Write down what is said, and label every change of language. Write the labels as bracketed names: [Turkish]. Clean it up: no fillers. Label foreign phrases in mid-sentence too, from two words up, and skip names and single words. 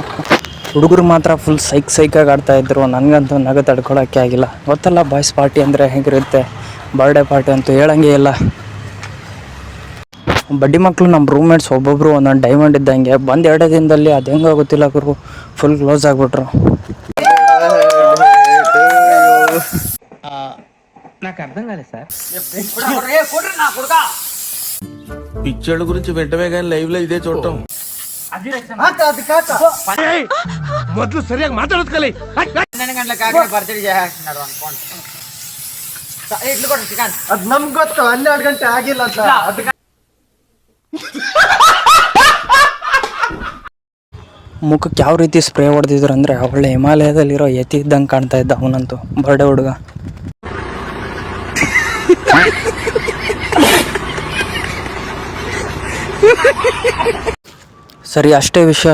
[Kannada] ಹುಡುಗರು ಮಾತ್ರ ಫುಲ್ ಸೈಕಾಗಿ ಆಡ್ತಾಯಿದ್ರು. ನನಗಂತೂ ನಗು ತಡ್ಕೊಳೋಕ್ಕೆ ಆಗಿಲ್ಲ. ಗೊತ್ತಲ್ಲ [English] boys party [Kannada] ಅಂದರೆ ಹೇಗಿರುತ್ತೆ, [English] birthday party [Kannada] ಅಂತೂ ಹೇಳಂಗೆ ಇಲ್ಲ. ಬಡ್ಡಿ ಮಕ್ಕಳು ನಮ್ಮ ರೂಮ್ಮೇಟ್ಸ್ ಒಬ್ಬೊಬ್ಬರು ಒಂದೊಂದು ಡೈಮಂಡ್ ಇದ್ದಂಗೆ. ಬಂದು 2 ದಿನದಲ್ಲಿ ಅದು ಹೆಂಗೆ ಗೊತ್ತಿಲ್ಲ ಗುರು, [English] full close [Kannada] ಆಗಿಬಿಟ್ರು. [Telugu] నాకు అర్థం కాలేదు సార్. పిచ్చోళ్ళ గురించి వెంటనే కానీ లైవ్ లో ఇదే చూడటం. [Kannada] ಮೊದಲು ಸರಿಯಾಗಿ ಮಾತಾಡೋದು ಕಲಿ. [Telugu] 12 గంటల కాక బర్త్డే చేస్తున్నారు అనుకోండి. ఇట్లు కూడా చికెన్ [Kannada] ಅದು ನಮ್ಗೆ ಗೊತ್ತು 12 ಗಂಟೆ ಆಗಿಲ್ಲ ಅಂತ. ಮುಖಕ್ಕೆ ಯಾವ ರೀತಿ ಸ್ಪ್ರೇ ಹೊಡೆದಿದ್ರು ಅಂದರೆ ಒಳ್ಳೆ ಹಿಮಾಲಯದಲ್ಲಿರೋ ಯತಿ ಇದ್ದಂಗೆ ಕಾಣ್ತಾ ಇದ್ದ ಅವನಂತೂ, ಬರ್ಡೇ ಹುಡುಗ. ಸರಿ, ಅಷ್ಟೇ ವಿಷಯ.